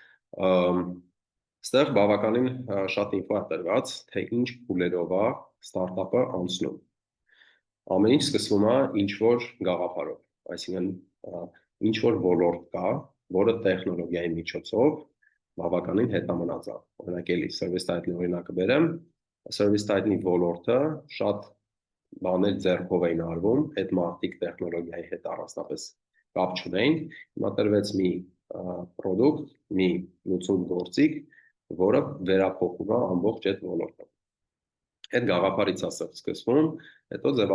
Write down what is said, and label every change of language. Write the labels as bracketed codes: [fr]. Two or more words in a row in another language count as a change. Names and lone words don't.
[hy] Ստեղ բավականին շատ ինֆո է տրված, թե ինչ փուլերով է ստարտափը անցնում։ Ամեն ինչ սկսվում է ինչ որ գաղափարով, այսինքն ինչ որ ոլորտ կա, որը տեխնոլոգիայի միջոցով բավականին հետամնաց է։ Օրինակ էլի [en] service title- [hy] ի օրինակը բերեմ, [en] service title- [hy] ի ոլորտը շատ բաներ ձեռքով էին արվում, այդ մարդիկ տեխնոլոգիայի հետ առանձնապես կապ չունեին, հիմա տրվեց մի product, մի լուծում գործիք, որը վերափոխում է ամբողջ այդ ոլորտը։ Այդ գաղափարից է սկսվում, հետո ձևավորում